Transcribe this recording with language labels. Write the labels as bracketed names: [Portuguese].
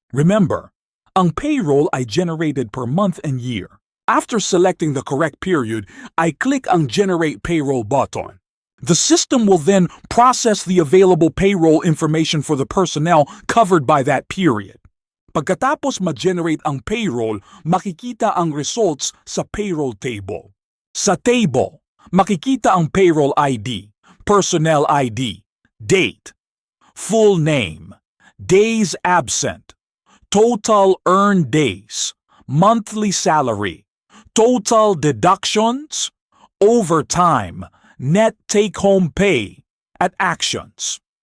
[English] Remember, ang payroll ay generated per month and year. After selecting the correct period, I click ang Generate Payroll button. The system will then process the available payroll information for the personnel covered by that period. [Filipino] Pagkatapos ma-generate ang payroll, makikita ang results sa payroll table. Sa table, makikita ang payroll ID, personnel ID, date, full name, days absent, total earned days, monthly salary, total deductions, overtime, net take-home pay, at actions.